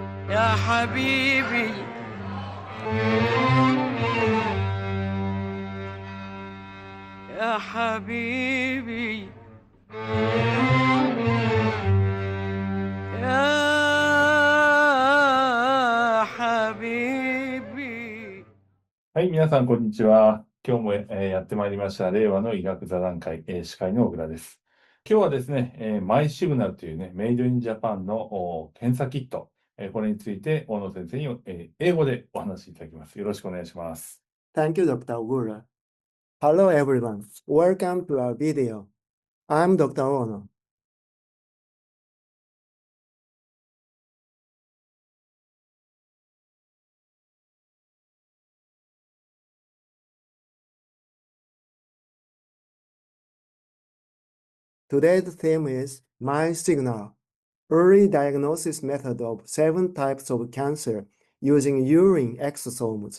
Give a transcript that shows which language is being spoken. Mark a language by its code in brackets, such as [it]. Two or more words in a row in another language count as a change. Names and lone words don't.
[ar] يا حبيبي يا حبيبي يا حبيبي。 [ja] はい、皆さん、こんにちは。今日も、やってまいりました、令和の医学座談会、司会の小倉です。今日はですね、マイシグナルというね、 [en] made in Japan [ja] の検査キット、これについて、大野先生に、英語でお話しいただきます。よろしくお願いします。 [en] Thank you, Dr. Ogura. Hello, everyone. Welcome to our video. I'm Dr. Ohno. Today's theme is My Signal, early diagnosis method of 7 types of cancer using urine exosomes.